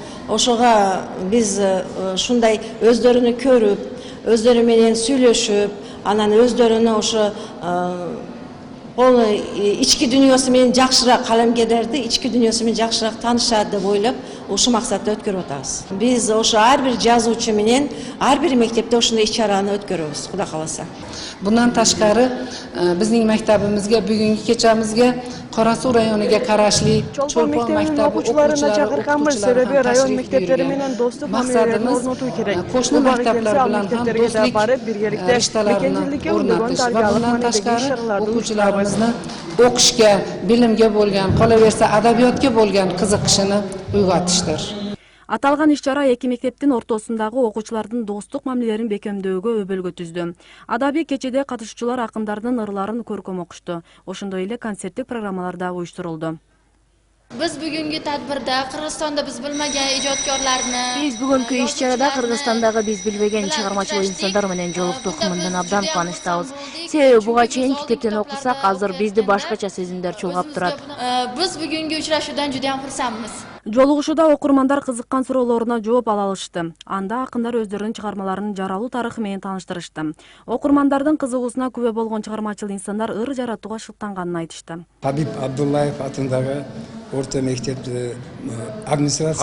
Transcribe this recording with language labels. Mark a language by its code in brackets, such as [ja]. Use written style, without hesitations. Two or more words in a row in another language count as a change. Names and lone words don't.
[ky] Ошого биз ушундай өздөрүнү көрүп, өздөрү менен сүйлөшүп, анан өздөрүнүн ошо ички дүйнөсү менен жакшыраак калемгерлерди ички дүйнөсү менен жакшыраак таанышат деп ойлоп, ушул максатта өткөрүп атабыз. Биз ошо ар бир жазуучу менен ар бир мектепте ушундай иш-чараны өткөрөбүз, Кудай кааласа. [uz] Bundan tashqari bizning maktabimizga bugungi kechamizga Qorasuv rayoniga qarashli [ky] Чолпон мектебинин окуучуларына чакырганбыз, себеби район мектептери менен достук мамилелерди орнотуу керек. [uz] Qo'shni maktablar bilan ham do'stlik [ky] барып биргеликте мекенчиликке [uz] o'rnatish va bundan tashqari o'quvchilarimizni o'qishga, bilimga bo'lgan, qolaversa adabiyotga bo'lgan qiziqishini uyg'otishdir. [ky] Аталган иш-чара эки мектептин ортосундагы окуучулардын достук мамилелерин бекемдөөгө өбөлгө түздү. Адабий кечеде катышуучулар акындардын ырларын көркөм окушту. Ошондой эле концерттик программалар да уюштурулду. [uz] Biz bugungi tadbirda Qirg'izistonda biz bilmagan ijodkorlarni Biz bugungi [ky] иш-чарада Кыргызстандагы биз билбеген чыгармачыл инсандар менен жолуктук. Мындан абдан кубанычтабыз. Себеби буга чейин китептен окусак, азыр бизди башкача сезимдер чулгап турат. [uz] Biz bugungi uchrashuvdan juda ham xursandmiz. [ky] Жолугушууда окурмандар кызыккан суроолоруна жооп ала алышты. Анда акындар өздөрүнүн чыгармаларынын жаралуу тарыхы менен тааныштырышты. Окурмандардын кызыгуусуна күбө болгон чыгармачыл инсандар ыр жаратууга шыктанганын айтышты. Хабиб Абдуллаев атындагы орто мектепти администрация